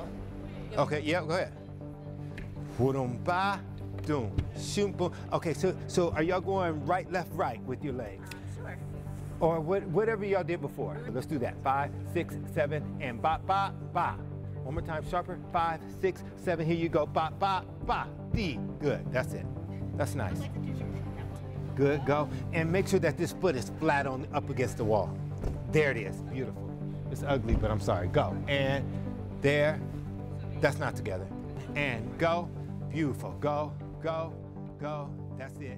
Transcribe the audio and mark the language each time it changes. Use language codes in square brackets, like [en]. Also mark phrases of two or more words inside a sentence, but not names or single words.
[en] Okay, yeah, go ahead. Boom, ba, doom, shoom, boom. Okay, so are y'all going right, left, right with your legs? Sure. Or whatever y'all did before. Let's do that. 5, 6, 7, and ba, ba, ba. One more time, sharper. 5, 6, 7. Here you go. Ba, ba, ba, dee. Good. That's it. That's nice. Good. Go. And make sure that this foot is flat on up against the wall. There it is. Beautiful. It's ugly, but I'm sorry. Go. And there. That's not together. And go. Beautiful. Go. Go. Go. That's it.